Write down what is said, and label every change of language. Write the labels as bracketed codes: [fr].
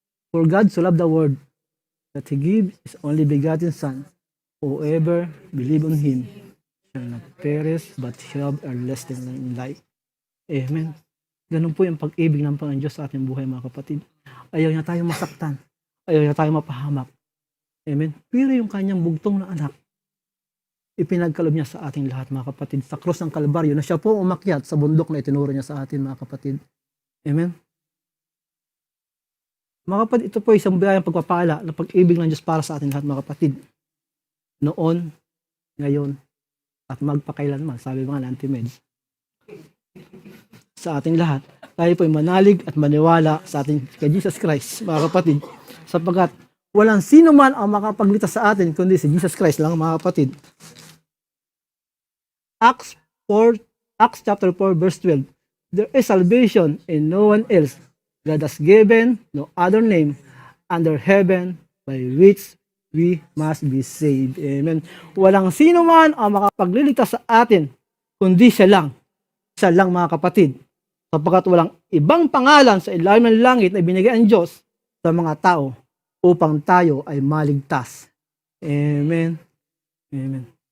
[en] For God so loved the world that He gave His only begotten Son, whoever believe on Him shall not perish but have everlasting life. Amen. [tl] Ganun po yung pag-ibig ng Panginoon Diyos sa ating buhay, mga kapatid. Ayaw niya tayong masaktan. Ayaw niya tayong mapahamak. Amen. Pero yung kanyang bugtong na anak, ipinagkaloob niya sa ating lahat, mga kapatid, sa krus ng Kalbaryo na siya po umakyat sa bundok na itinuro niya sa atin, mga kapatid. Amen. Mga kapatid, ito po isang biyayang pagpapala na pag-ibig ng Diyos para sa ating lahat, mga kapatid. Noon, ngayon, at magpakailanman, sabi mga Anti-Meds. Sa ating lahat, tayo po ay manalig at maniwala sa ating kay Jesus Christ, mga kapatid, sapagkat walang sino man ang makapagligtas sa atin kundi si Jesus Christ lang, mga kapatid. [en] Acts chapter 4 verse 12. There is salvation in no one else. God has given no other name under heaven by which we must be saved. Amen. [tl] Walang sino man ang makapagliligtas sa atin kundi siya lang. Siya lang, mga kapatid. Sapagkat walang ibang pangalan sa ilalim ng langit na binigay ang Diyos sa mga tao upang tayo ay maligtas. Amen. Amen.